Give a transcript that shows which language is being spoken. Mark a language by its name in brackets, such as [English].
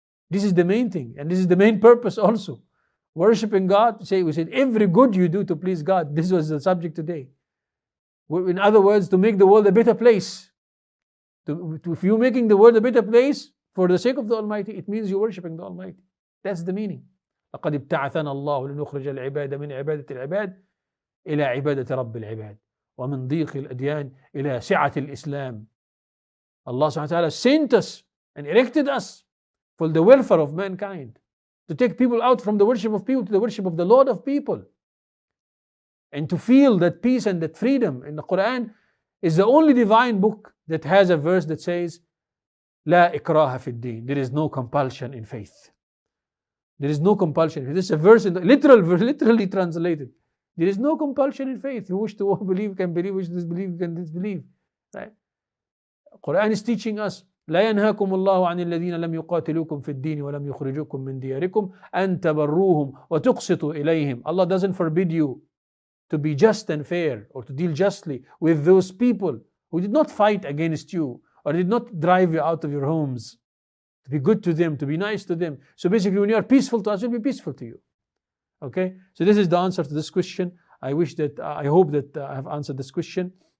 [English] This is the main thing, and this is the main purpose also. Worshipping God, we said every good you do to please God. This was the subject today. In other words, to make the world a better place. If you're making the world a better place for the sake of the Almighty, it means you're worshipping the Almighty. That's the meaning. [Arabic] لقد ابتعثنا الله لنخرج العباد من عبادة العباد إلى عبادة رب العباد ومن ضيق الأديان إلى سعة الإسلام. [English] Allah subhanahu wa ta'ala sent us and erected us for the welfare of mankind, to take people out from the worship of people to the worship of the Lord of people, and to feel that peace and that freedom. In the Quran is the only divine book that has a verse that says [Arabic] لا إكراه في الدين. [English] There is no compulsion in faith. There is no compulsion. This is a verse in the literally translated. There is no compulsion in faith. You wish to believe can believe, wish to disbelieve can disbelieve. Right? Quran is teaching us [Arabic] لا ينهاكم الله عن الذين لم يقاتلوكم في الدين ولم يخرجوكم من دياركم أن تبروهم وتقسطوا إليهم. [English] Allah doesn't forbid you to be just and fair or to deal justly with those people who did not fight against you or did not drive you out of your homes. To be good to them, to be nice to them. So basically, when you are peaceful to us, we'll be peaceful to you. Okay? So this is the answer to this question. I hope that I have answered this question.